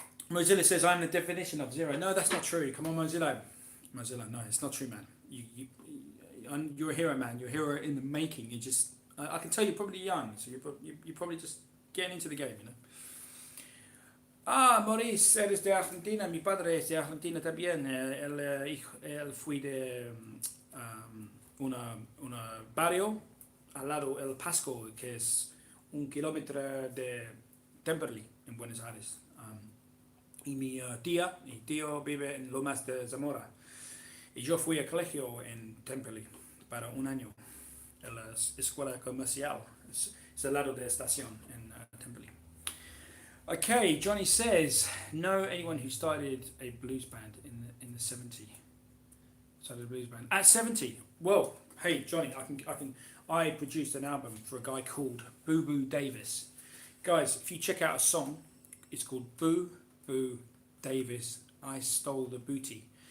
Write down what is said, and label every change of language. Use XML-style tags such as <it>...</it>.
<en>Mozilla says, I'm the definition of 0. No, that's not true. Come on, Mozilla. Mozilla, no, it's not true, man. You're a hero, man. You're a hero in the making. You just, I can tell you're probably young, so you're probably just getting into the game, you know.</en> <es>Maurice, eres de Argentina. Mi padre es de Argentina también. Él fue de una barrio al lado El Pasco, que es 1 kilómetro de Temperley, en Buenos Aires. Y mi tío vive en Lomas de Zamora. Y yo fui al colegio en Temperley para 1 año, en la escuela comercial. Es al lado de la estación en Temperley.</es> <en>Okay, Johnny says, know anyone who started a blues band in the 70s? Started a blues band at 70. Well, hey Johnny, I produced an album for a guy called Boo Boo Davis. Guys, if you check out a song, it's called Boo Boo Davis, I Stole the Booty.</en>